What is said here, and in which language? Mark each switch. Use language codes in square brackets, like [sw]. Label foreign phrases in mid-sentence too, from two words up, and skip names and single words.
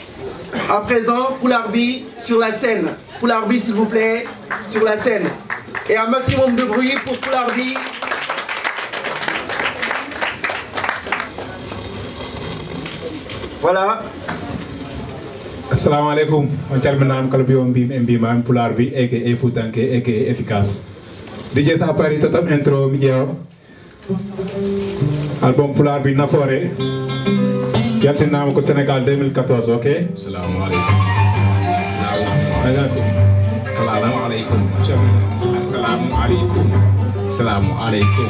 [fr] À présent, Poularbi sur la scène. Poularbi, s'il vous plaît, sur la scène. Et un maximum de bruit pour Poularbi. Voilà. [ar] السلام عليكم. [ff] On calminam kala biyo mbima am Poularbi eke futanke eke efficace. DJ sa pari totam intro mi jeew. album Pulaar bi Nafoore yaltinama ko Sénégal 2014 ok [ar] السلام عليكم. السلام عليكم. السلام عليكم. السلام عليكم.